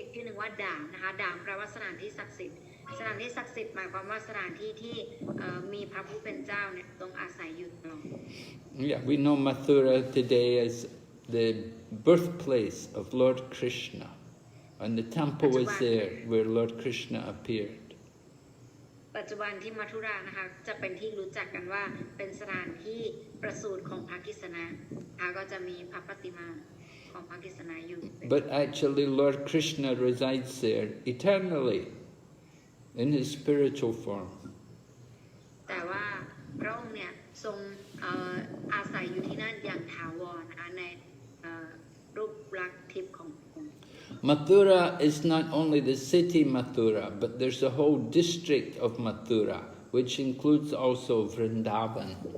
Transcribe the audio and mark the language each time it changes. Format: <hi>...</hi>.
<th>กชื่อหนึ่งว่าด่ามนะคะด่ามแปลว่าสถานที่ศักดิ์สิทธิ์สถานที่ศักดิ์สิทธิ์หมายความว่าสถานที่ที่มีพระผู้เป็นเจ้าเนี่ยทรงอาศัยอยู่ตลอด</th> <en>Yeah, we know Mathura today as the birthplace of Lord Krishna, and the temple is there where Lord Krishna appeared.</en> <th>ปัจจุบันที่มัทุรานะคะจะเป็นที่รู้จักกันว่าเป็นสถานที่ประสูติของพระกฤษณะก็จะมีพระปฏิมาของพระกฤษณะอยู่</th> <en>But actually Lord Krishna resides there eternally in his spiritual form.</en> <th>แต่ว่าพระองค์เนี่ยทรงอาศัยอยู่ที่นั่นอย่างถาวรนะคะในรูปลักษณ์ทิพย์ของพระองค์</th> <en>Mathura is not only the city Mathura, but there's a whole district of Mathura, which includes also Vrindavan.</en>